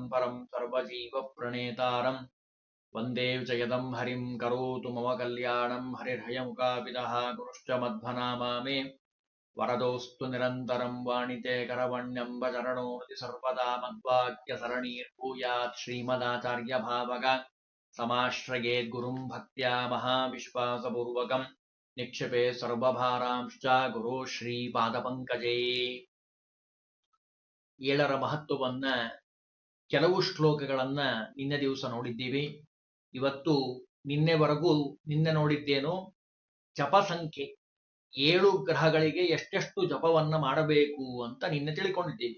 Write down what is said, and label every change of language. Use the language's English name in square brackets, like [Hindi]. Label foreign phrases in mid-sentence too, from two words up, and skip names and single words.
[Sanskrit] परं सर्वजीवप्रणेतारम् वन्दे जयदं हरिं करोतु मम कल्याणं हरिर्हयमुकापितः गुरुश्च मध्वनामा मे वरदोऽस्तु निरन्तरं वाणिते करवण्यम्बचरणोऽति सर्वदा मद्वाक्यसरणीर्भूयात् श्रीमदाचार्यभावग समाश्रयेद्गुरुं भक्त्या महाविश्वासपूर्वकं निक्षेपे सर्वभारांश्च गुरो ಶ್ರೀಪಾದಪಂಕಜೇ. [Kannada] ಏಳರ ಮಹತ್ವವನ್ನ ಕೆಲವು ಶ್ಲೋಕಗಳನ್ನ ನಿನ್ನೆ ದಿವಸ ನೋಡಿದ್ದೀವಿ. ಇವತ್ತು ನಿನ್ನೆ ನೋಡಿದ್ದೇನು ಜಪ ಸಂಖ್ಯೆ 7 ಗ್ರಹಗಳಿಗೆ ಎಷ್ಟೆಷ್ಟು ಜಪವನ್ನ ಮಾಡಬೇಕು ಅಂತ ನಿನ್ನೆ ತಿಳ್ಕೊಂಡಿದ್ದೀವಿ.